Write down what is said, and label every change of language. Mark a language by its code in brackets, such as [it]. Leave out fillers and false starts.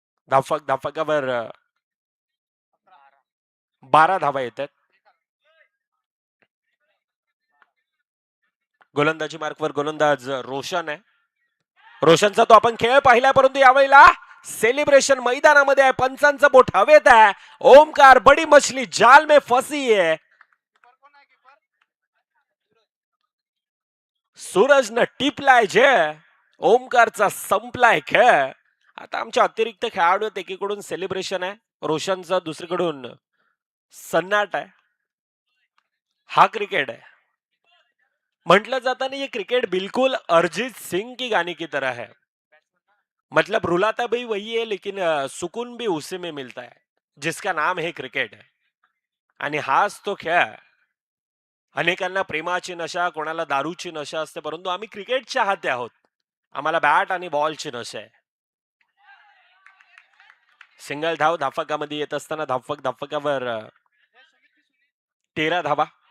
[mr] धाफकावर 12 धावा येत आहेत. गोलंदाजी मार्कवर गोलंदाज रोशन आहे. रोशनचा तो आपण खेळ पाहिला, परंतु यावेळेला सेलिब्रेशन मैदानामध्ये आहे. पंचांचं बोट हवेत आहे. [hi] ओमकार बडी मछली जाल में फसी है. [mr] सूरजनं टिपलाय जे. ओमकारचा संपलाय खेळ. आता आमच्या अतिरिक्त खेळाडू आहेत. एकीकडून सेलिब्रेशन आहे रोशनचं, दुसरीकडून सन्नाट आहे. [hi] हा क्रिकेट है. म्हटलं जाता नहीं ये क्रिकेट बिल्कुल अरिजीत सिंह की गाने की तरह है. मतलब रुलाता भी वही है लेकिन सुकून भी उसी में मिलता है जिसका नाम है क्रिकेट. [mr] आणि हाच तो खेळ. अनेकांना प्रेमाची नशा, कोणाला दारूची नशा असते, परंतु आम्ही क्रिकेटच्या हाती आहोत. आम्हाला बॅट आणि बॉलची नशा आहे. सिंगल धाव धाफकामध्ये येत असताना धाफकावर 13 धावा.